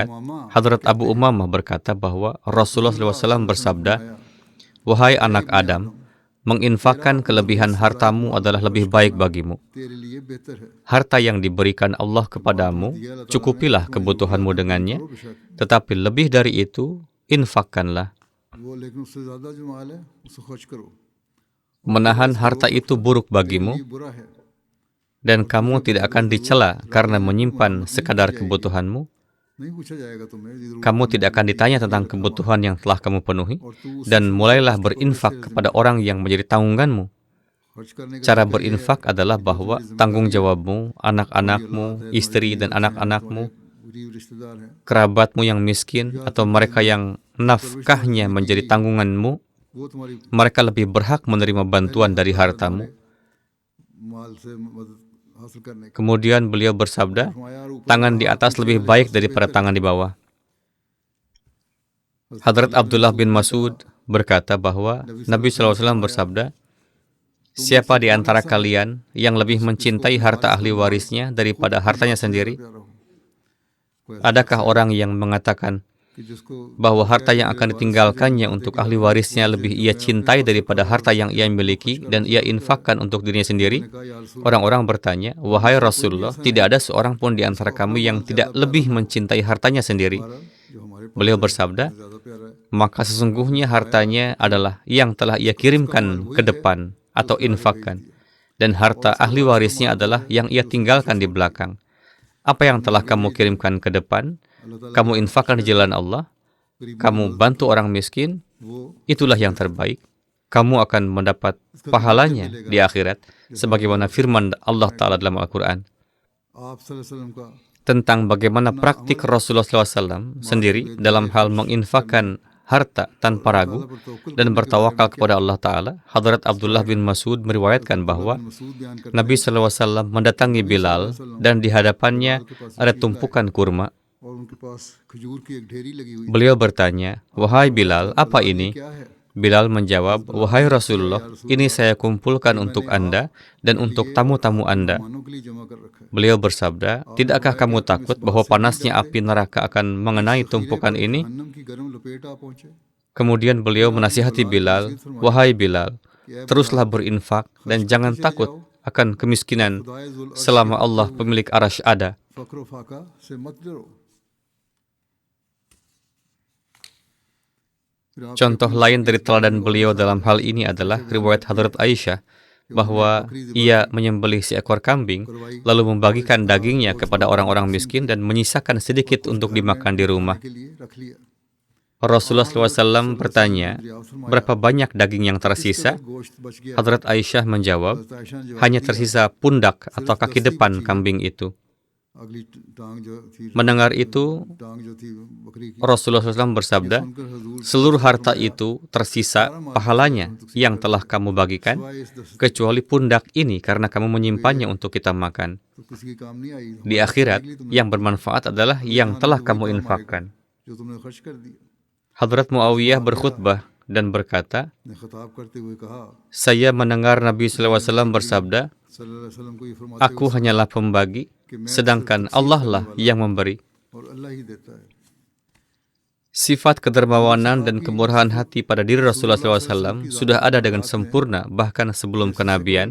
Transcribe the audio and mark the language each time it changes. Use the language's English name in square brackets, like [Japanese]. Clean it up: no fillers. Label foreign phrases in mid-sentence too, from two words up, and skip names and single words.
[Indonesian] Hadrat Abu Umamah berkata bahwa Rasulullah SAW bersabda, wahai anak Adam, menginfakkan kelebihan hartamu adalah lebih baik bagimu. Harta yang diberikan Allah kepadamu, cukupilah kebutuhanmu dengannya, tetapi lebih dari itu, infakkanlah. [Urdu] وہ لیکن اس سے زیادہ جو مال ہے اسے خرچ کرو. [Indonesian] Menahan harta itu buruk [Urdu] ये [Indonesian] bagimu, [Urdu] برا ہے. [Indonesian] dan kamu tidak akan dicela karena menyimpan sekadar kebutuhanmu. [Urdu] نہیں پوچھا جائے گا تمہیں ضرور [Indonesian] Kamu tidak akan ditanya tentang kebutuhan yang telah kamu penuhi, dan mulailah berinfak kepada orang yang menjadi tanggunganmu. [Urdu] خرچ کرنے کا [Indonesian] Cara berinfak adalah bahwa tanggung jawabmu, anak-anakmu, istri dan anak-anakmu, [Urdu] غریب رشتہ دار ہیں [Indonesian] kerabatmu yang miskin, atau mereka yang nafkahnya menjadi tanggunganmu, [Urdu] وہ تمہاری [Indonesian] mereka lebih berhak menerima bantuan dari hartamu. [Urdu] مال سے مدد حاصل کرنے کا [Indonesian] Kemudian beliau bersabda, [Urdu] فرمایا اور اوپر [Indonesian] tangan di atas lebih baik daripada tangan di bawah. Hadrat Abdullah bin Mas'ud berkata bahwa Nabi SAW bersabda, siapa di antara kalian yang lebih mencintai harta ahli warisnya daripada hartanya sendiri? [Urdu] پیارا ہو کوئی [Indonesian] Adakah orang yang mengatakan [Urdu] کہ جس کو [Indonesian] bahwa harta yang akan ditinggalkannya untuk ahli warisnya lebih ia cintai daripada harta yang ia miliki dan ia infakkan untuk dirinya sendiri? [Urdu] کہا یا رسول [Indonesian] Orang-orang bertanya, wahai Rasulullah, tidak ada seorang pun di antara kami yang tidak lebih mencintai hartanya sendiri. [Urdu] جو ہمارے پاس [Indonesian] Beliau bersabda, [Urdu] زیادہ پیارا ہے [Indonesian] maka sesungguhnya hartanya adalah yang telah ia kirimkan ke depan atau infakkan, dan harta ahli warisnya adalah yang ia tinggalkan di belakang. Apa yang telah kamu kirimkan ke depan, kamu infakkan di jalan Allah, kamu bantu orang miskin, [Urdu] वो [Indonesian] itulah yang terbaik. Kamu akan mendapat pahalanya di akhirat, sebagaimana firman Allah Ta'ala dalam Al-Quran. [Urdu] आप [Arabic] صلى الله عليه وسلم [Urdu] का [Indonesian] Tentang bagaimana praktik Rasulullah SAW sendiri dalam hal menginfakkan harta tanpa ragu dan bertawakal kepada Allah Ta'ala, Hadrat Abdullah bin Mas'ud meriwayatkan bahwa [Urdu] مسعود بیان کر [Indonesian] Nabi SAW mendatangi Bilal dan di hadapannya ada tumpukan kurma. [Urdu] اور ان کے پاس کھجور کی ایک ڈھیری لگی ہوئی [Indonesian] Beliau bertanya, wahai Bilal, apa ini? [Urdu] کیا ہے [Indonesian] Bilal menjawab, wahai Rasulullah, ini saya kumpulkan untuk Anda dan untuk tamu-tamu Anda. [Urdu] مانوں کے لیے جمع کر رکھا ہے [Indonesian] Beliau bersabda, tidakkah kamu takut bahwa panasnya api neraka akan mengenai tumpukan ini? [Urdu] جہنم کی گرم لپیٹ آ پہنچے [Indonesian] Kemudian beliau menasihati Bilal, wahai Bilal, teruslah berinfak dan jangan takut akan kemiskinan selama Allah pemilik arasy ada. [Urdu] فقر فاقہ سے مت ڈرو [Indonesian] Contoh lain dari teladan beliau dalam hal ini adalah riwayat Hadrat Aisyah bahwa ia menyembelih seekor kambing lalu membagikan dagingnya kepada orang-orang miskin dan menyisakan sedikit untuk dimakan di rumah. [Urdu] کے لیے رکھ لیا [Indonesian] Rasulullah SAW bertanya, berapa banyak daging yang tersisa? [Urdu] گوشت بچ گیا [Indonesian] Hadrat Aisyah menjawab, [Urdu] حضرت عائشہ نے جواب [Indonesian] hanya tersisa pundak atau kaki depan kambing itu. [Urdu] اگلی ٹانگ جو تھی [Indonesian] Mendengar itu, [Urdu] ٹانگ جو تھی بکری کی [Indonesian] Rasulullah SAW bersabda, [Urdu] ان کا حضور [Indonesian] seluruh harta itu tersisa pahalanya yang telah kamu bagikan, [Urdu] سوائے اس دس [Indonesian] kecuali pundak ini karena kamu menyimpannya untuk kita makan. [Urdu] تو کسی کی کام نہیں آئی [Indonesian] Di akhirat, yang bermanfaat adalah yang telah kamu infakkan. [Urdu] جو تم نے خرچ کر دیا [Indonesian] Hadrat Muawiyah berkhutbah dan berkata, [Urdu] نے خطاب کرتے ہوئے کہا [Indonesian] saya mendengar Nabi SAW bersabda, [Arabic] صلى الله عليه وسلم [Urdu] کو یہ فرماتے [Indonesian] aku hanyalah pembagi, sedangkan Allah lah yang memberi. [Urdu] اور اللہ ہی دیتا ہے [Indonesian] Sifat kedermawanan dan kemurahan hati pada diri Rasulullah SAW sudah ada dengan sempurna bahkan sebelum kenabian,